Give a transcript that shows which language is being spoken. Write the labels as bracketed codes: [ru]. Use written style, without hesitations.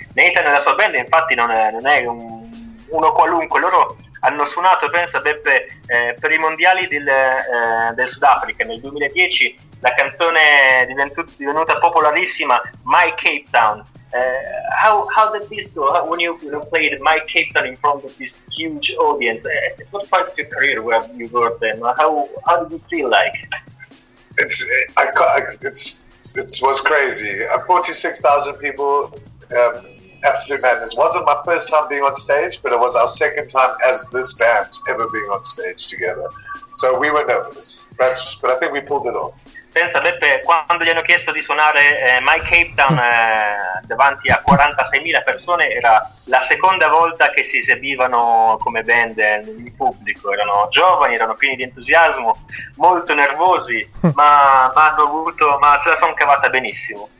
[it] Nathan e la sua band infatti non è uno qualunque, loro hanno suonato, pensa Beppe, per i mondiali del Sudafrica nel 2010. La canzone è divenuta popolarissima, My Cape Town. [en] How did this go? When you played My Cape Town in front of this huge audience, what part of your career were you worth then? How did you feel like? It was crazy. 46,000 people, absolute madness. Wasn't my first time being on stage, but it was our second time as this band ever being on stage together. So we were nervous, but I think we pulled it off. [it] Pensa Beppe, quando gli hanno chiesto di suonare My Cape Town davanti a 46.000 persone, era la seconda volta che si esibivano come band in pubblico. Erano giovani, erano pieni di entusiasmo, molto nervosi, ma se la sono cavata benissimo.